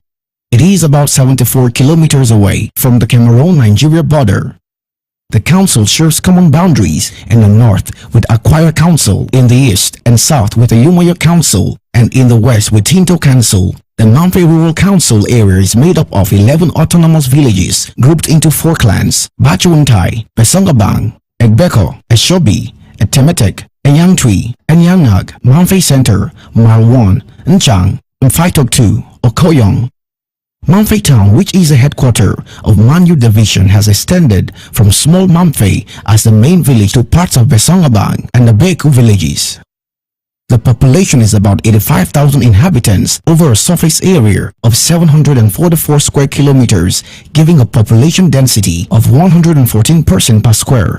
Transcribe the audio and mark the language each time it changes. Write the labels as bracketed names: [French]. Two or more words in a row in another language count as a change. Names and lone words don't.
[English] It is about 74 kilometers away from the Cameroon-Nigeria border. The council shares common boundaries in the north with Akwaya Council, in the east and south with the Umoyo Council, and in the west with Tinto Council. The Mamfe Rural Council area is made up of 11 autonomous villages grouped into 4 clans: Bachuuntai, Besongabang, Egbeko, Eshobi, Etemetek, Enyangtui, Enyangnag, Mamfe Center, Marwan, Nchang, Mfaitoktu, Okoyong. Mamfe Town, which is the headquarters of Manyu Division, has extended from small Mamfe as the main village to parts of Besongabang and the Beku villages. The population is about 85,000 inhabitants over a surface area of 744 square kilometers, giving a population density of 114 persons per square.